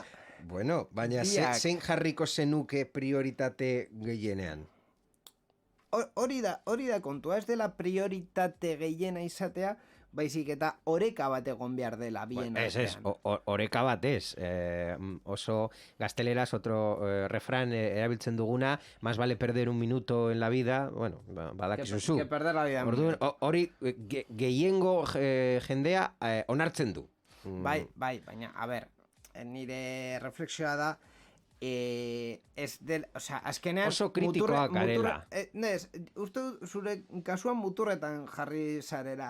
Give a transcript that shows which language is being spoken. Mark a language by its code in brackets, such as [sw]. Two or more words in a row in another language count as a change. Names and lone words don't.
[eu] Bueno, baina zein jarriko zenuke prioritate gehienean? Hori da kontua, ez dela prioritate gehiena izatea, baizik eta oreka bat egon behar dela bien artean. Oreka bat ez. Oso gazteleraz [es] otro refrán [eu] erabiltzen duguna, [es] más vale perder un minuto en la vida, bueno, badakizuzu. Que perder la vida. [eu] Hori gehiengo jendea onartzen du. Bai, baina, a ber, nire reflexioa da, azkenean oso kritikoak garela. Uste zure kasuan muturretan jarri zarela.